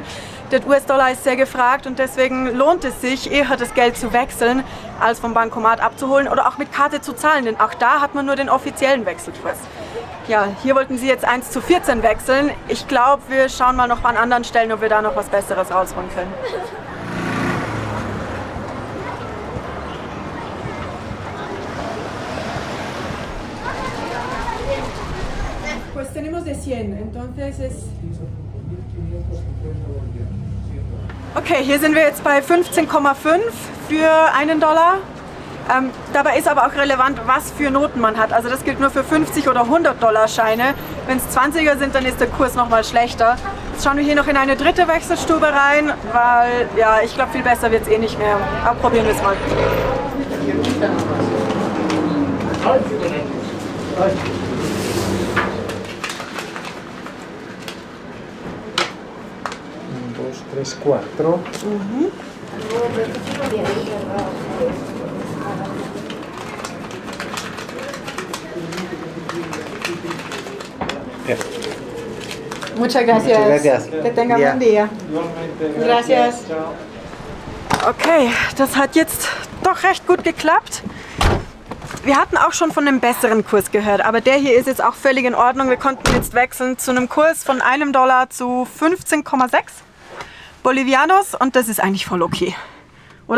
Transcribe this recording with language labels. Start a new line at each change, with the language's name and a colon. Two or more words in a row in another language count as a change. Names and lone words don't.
German: Der US-Dollar ist sehr gefragt und deswegen lohnt es sich, eher das Geld zu wechseln, als vom Bankomat abzuholen oder auch mit Karte zu zahlen, denn auch da hat man nur den offiziellen Wechselkurs. Ja, hier wollten sie jetzt 1:14 wechseln. Ich glaube, wir schauen mal noch an anderen Stellen, ob wir da noch was Besseres rausholen können.
Spanish: Pues tenemos de 100, entonces es...
German: Okay, hier sind wir jetzt bei 15,5 für $1. Dabei ist aber auch relevant, was für Noten man hat. Also das gilt nur für 50 oder 100 $ Scheine. Wenn es 20er sind, dann ist der Kurs noch mal schlechter. Jetzt schauen wir hier noch in eine dritte Wechselstube rein, weil ja, ich glaube, viel besser wird es eh nicht mehr. Aber probieren wir es mal.
Spanish: Dos, tres, cuatro. Muchas gracias. Muchas gracias. Que tenga
German: Ja.
Spanish: buen día. Gracias.
German: Okay, das hat jetzt doch recht gut geklappt. Wir hatten auch schon von einem besseren Kurs gehört, aber der hier ist jetzt auch völlig in Ordnung. Wir konnten jetzt wechseln zu einem Kurs von $1 zu 15,6 Bolivianos und das ist eigentlich voll okay, oder?